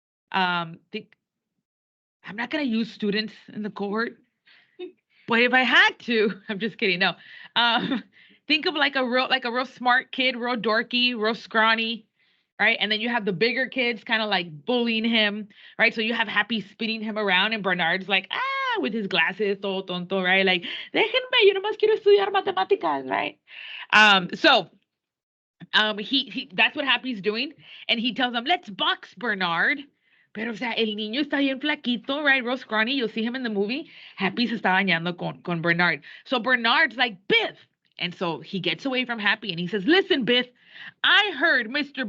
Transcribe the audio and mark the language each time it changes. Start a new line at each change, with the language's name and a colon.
English: Think I'm not gonna use students in the cohort, but if I had to, I'm just kidding. No. Um, think of like a real smart kid, real dorky, real scrawny, right? And then you have the bigger kids kind of like bullying him, right? So you have Happy spinning him around, and Bernard's like, with his glasses,
Spanish: todo tonto,
English: right?
Spanish: Like, déjenme, yo nomás quiero estudiar matemáticas, right?
English: So he that's what Happy's doing, and he tells him, "Let's box, Bernard."
Spanish: Pero, o sea, el niño está bien flaquito,
English: right? Real scrawny. You'll see him in the movie.
Spanish: Happy se está bañando con Bernard.
English: So Bernard's like,
Spanish: "Biff."
English: And so he gets away from Happy and he says, "Listen, Biff, I heard Mr.